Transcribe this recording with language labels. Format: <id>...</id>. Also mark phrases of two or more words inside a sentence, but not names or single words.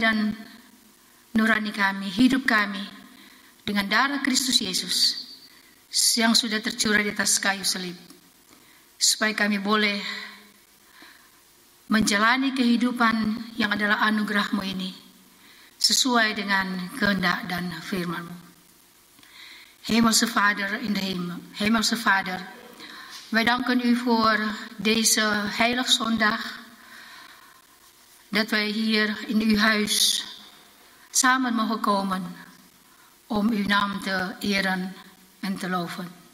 <id>dan nurani kami, hidup kami, dengan darah Kristus Yesus yang sudah tercurah di atas kayu salib, supaya kami boleh menjalani kehidupan yang adalah anugerah-Mu ini sesuai dengan kehendak dan firman-Mu.</id> <nl>Hemelse Vader in de hemel, Hemelse Vader, wij danken U voor deze heilige zondag, dat wij hier in Uw huis samen mogen komen om Uw naam te eren en te loven.</nl>